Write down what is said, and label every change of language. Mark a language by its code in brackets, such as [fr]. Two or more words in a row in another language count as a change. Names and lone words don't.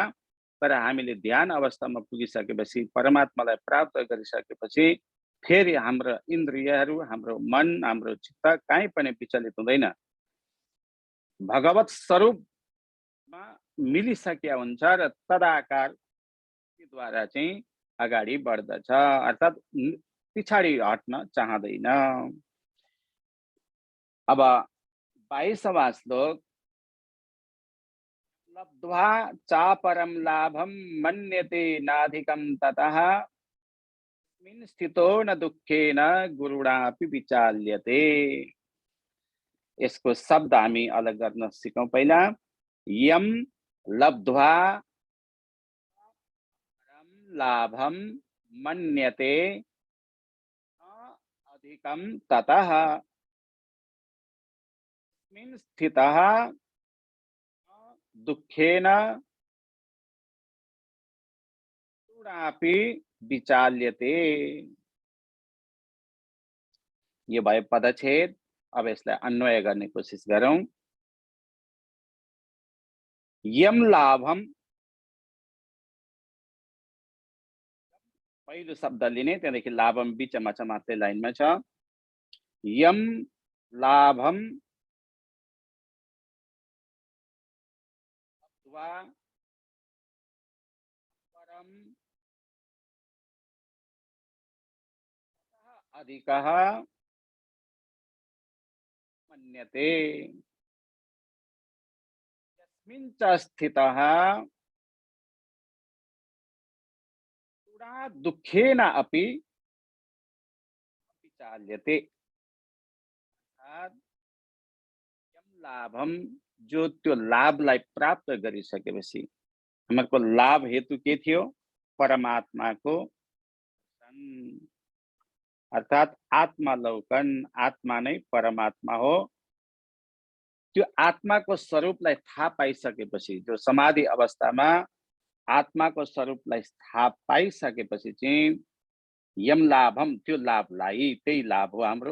[ne] तर हामीले ध्यान अवस्थामा पुगिसकेपछि परमात्मालाई प्राप्त गरिसकेपछि फेरि हाम्रो इन्द्रियहरू, हाम्रो मन, हाम्रो चित्त कहीँ पनि विचलित हुँदैन। भगवत स्वरूपमा मिलिसकेका हुन्छ र तदाकारद्वारा चाहिँ अगाडि बढ्दछ, अर्थात् पिछाडी हट्न चाहँदैन। अब 22वां श्लोक, [sa] लब्ध्वा चापरं लाभं मन्यते नाधिकं ततः तस्मिन् स्थितो न दुःखेन गुरुणापि विचाल्यते। यसको शब्द हामी अलग गर्न सिकौं। पहिला यम लब्ध्वा लाभं मन्यते अधिकं ततः तस्मिन् स्थितः दुःखेन गुरुणापि विचाल्यते। [ne] यो भयो पदच्छेद। अब यसलाई अन्वय गर्ने कोसिस गरौं। [sa] यम लाभम, [ne] पहिलो शब्द लिने, त्यहाँदेखि लाभम बीचमा छ, मात्रै लाइनमा छ। [sa] यम लाभम अथवा परम अधिकः मन्यते यस्मिन् च स्थितः दुःखेन अपि विचाल्यते। यम लाभम, [ne] जो त्यो लाभलाई प्राप्त गरिसकेपछि, हाम्रो लाभ हेतु के थियो? परमात्माको अर्थात् आत्मालौकन, आत्मा नै परमात्मा हो। त्यो आत्माको स्वरूपलाई थाहा पाइसकेपछि, जो समाधि अवस्थामा आत्माको स्वरूपलाई थाहा पाइसकेपछि चाहिँ [sa] यम लाभम, [ne] त्यो लाभलाई, त्यही लाभ हो हाम्रो।